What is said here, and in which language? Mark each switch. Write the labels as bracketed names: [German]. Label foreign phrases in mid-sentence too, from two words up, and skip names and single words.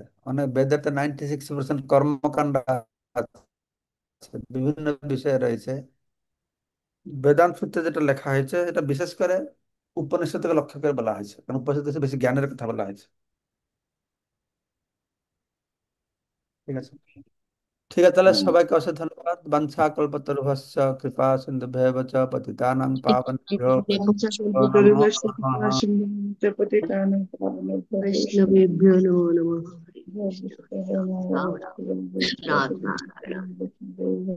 [Bangla] মানে বেদে তো 96% কর্মকাণ্ড আছে, বিভিন্ন বিষয় রয়েছে। বেদান্ত সূত্রে যেটা লেখা হয়েছে এটা বিশেষ করে উপনিষদকে লক্ষ্য করে বলা হয়েছে, কারণ উপনিষদে বেশি জ্ঞানের কথা বলা হয়েছে। ঠিক আছে। ঠিক আছে, তাহলে হ্যাঁ সবাইকে অশেষ ধন্যবাদ। [Sanskrit] বাঞ্ছা কল্পতরুভ্যশ্চ কৃপা সিন্ধুভ্যেব চ পতিতানাং পাবনেভ্যো নমো পঞ্চকল্পতরুভ্যশ্চ কৃপা নমঃ। সিন্ধুঃ চ পতিতানাং পাবনেভ্যো वैष्णवेभ्यो नमो नमः। हरे कृष्ण। वैष्णवेभ्यो राम राम। नमः। कृष्णात् नारायण।